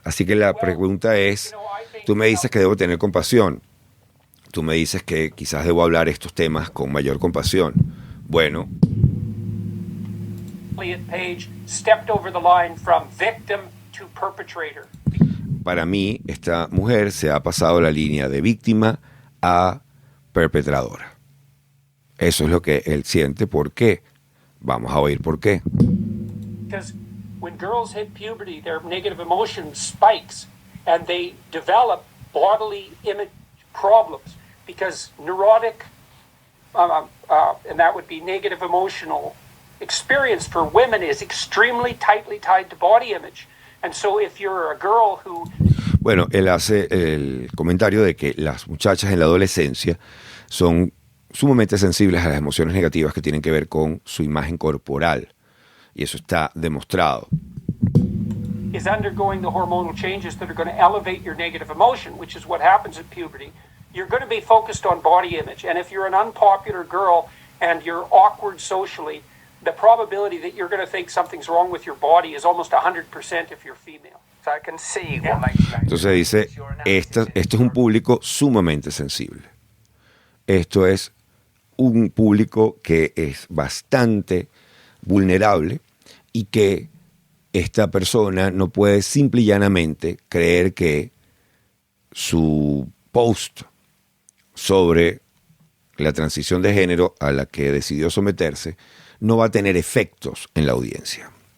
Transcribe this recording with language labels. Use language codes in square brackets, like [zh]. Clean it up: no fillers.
[es] Así que la pregunta es, tú me dices que debo tener compasión, tú me dices que quizás debo hablar estos temas con mayor compasión. Bueno, [en] Elliot Page stepped over the line from victim to perpetrator. [es] para mí, esta mujer se ha pasado la línea de víctima a perpetradora. Eso es lo que él siente. ¿Por qué? Vamos a oír por qué. [en] Because when girls hit puberty, their negative emotion spikes and they develop bodily image problems because neurotic, and that would be negative emotional experience for women is extremely tightly tied to body image. And so if you're a girl who... [es] Bueno, él hace el comentario de que las muchachas en la adolescencia son sumamente sensibles a las emociones negativas que tienen que ver con su imagen corporal. Y eso está demostrado. [en] is undergoing the hormonal changes that are going to elevate your negative emotion, which is what happens at puberty. You're going to be focused on body image. And if you're an unpopular girl and you're awkward socially, the probability that you're going to think something's wrong with your body is almost 100% if you're female. So I can see what makes sense. [es] Entonces dice, esto es un público sumamente sensible. Esto es un público que es bastante vulnerable y que esta persona no puede simple y llanamente creer que su post sobre la transición de género a la que decidió someterse no va a tener efectos en la audiencia.